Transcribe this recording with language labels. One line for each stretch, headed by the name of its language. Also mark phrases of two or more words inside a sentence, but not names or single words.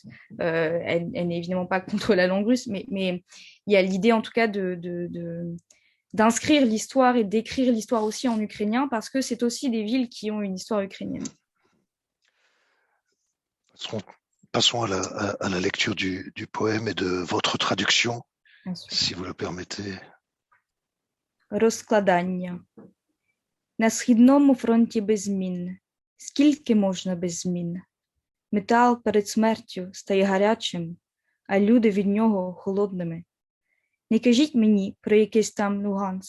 French: Elle n'est évidemment pas contre la langue russe, mais il y a l'idée en tout cas d'inscrire l'histoire et d'écrire l'histoire aussi en ukrainien parce que c'est aussi des villes qui ont une histoire ukrainienne. Passons, passons à la lecture du poème et de votre traduction, Bien sûr. si vous le permettez.
Ukrainian: Розкладання. На східному фронті без змін. Скільки можна без змін? Метал перед смертю стає гарячим, а люди від нього холодними. Не кажіть мені про якийсь там Луганськ.